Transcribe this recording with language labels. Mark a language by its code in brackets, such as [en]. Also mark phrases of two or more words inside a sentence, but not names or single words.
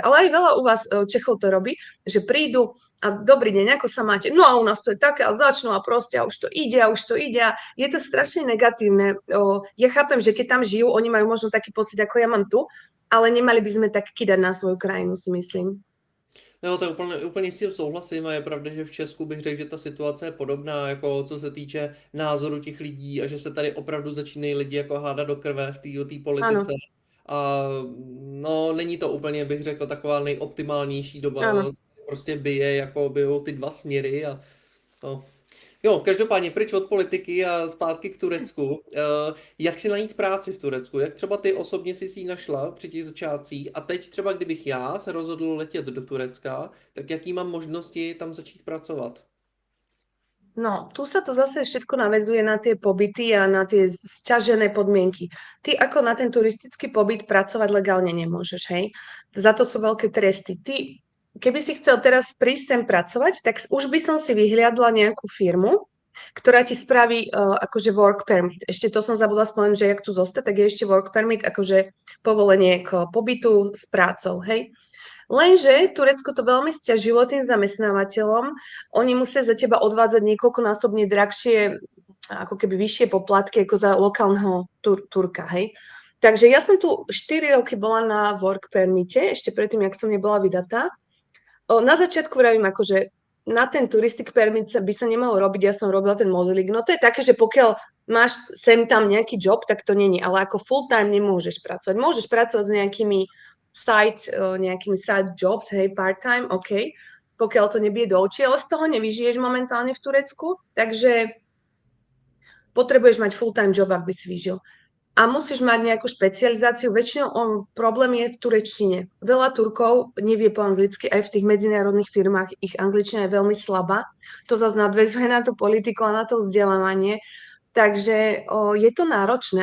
[sk] Ale aj veľa u vás Čechov to robí, že prídu a dobrý deň, ako sa máte? No a u nás to je také a začnú a proste a už to ide a už to ide a je to strašne negatívne. Ja chápem, že keď tam žijú, oni majú možno taký pocit, ako ja mám tu, ale nemali by sme tak kýdať na svoju krajinu, si myslím. [cs] Jo, to úplně s tím souhlasím a je pravda, že v Česku bych řekl, že ta situace je podobná, jako co se týče názoru těch lidí a že se tady opravdu začínají lidi jako hádat do krve v té [sk] Áno, [cs] politice. A no, není to úplně, bych řekl, taková nejoptimálnější [sk] áno. [cs] doba, prostě bije, jako bijou ty dva směry a no. Jo, každopádně pryč od politiky a zpátky k Turecku. Jak si najít práci v Turecku? Jak třeba ty osobně si ji našla při těch začátcích? A teď třeba, kdybych já se rozhodl letět do Turecka, tak jaký mám možnosti tam začít pracovat? [sk] No, tu sa to zase všetko naväzuje na tie pobyty a na tie sťažené podmienky. Ty ako na ten turistický pobyt pracovať legálne nemôžeš, hej? Za to sú veľké tresty. Ty, keby si chcel teraz prísť sem pracovať, tak už by som si vyhliadla nejakú firmu, ktorá ti spraví akože [en] work permit. [sk] Ešte to som zabudla spomenúť, že jak tu zostať, tak je ešte [en] work permit, [sk] akože povolenie k pobytu s prácou, hej? Lenže Turecko to veľmi sťažilo tým zamestnávateľom. Oni musia za teba odvádzať niekoľkonásobne drahšie, ako keby vyššie poplatky ako za lokálneho Turka, hej. Takže ja som tu 4 roky bola na [en] work permite, [sk] ešte predtým, jak som nebola vydatá. Na začiatku vravím, akože na ten [en] turistic permit [sk] by sa nemalo robiť, ja som robila ten modeling. No to je také, že pokiaľ máš sem tam nejaký job, tak to není, ale ako [en] full time [sk] nemôžeš pracovať. Môžeš pracovať s nejakými [en] side jobs, [sk] hej, [en] part time, [sk] OK, pokiaľ to nebije do očí, ale z toho nevyžiješ momentálne v Turecku, takže potrebuješ mať [en] full time job, [sk] aby si vyžil a musíš mať nejakú špecializáciu. Väčšinou problém je v turečtine. Veľa Turkov nevie po anglicky, aj v tých medzinárodných firmách ich angličtina je veľmi slabá. To zase nadväzuje na tú politiku a na to vzdelávanie. Takže je to náročné.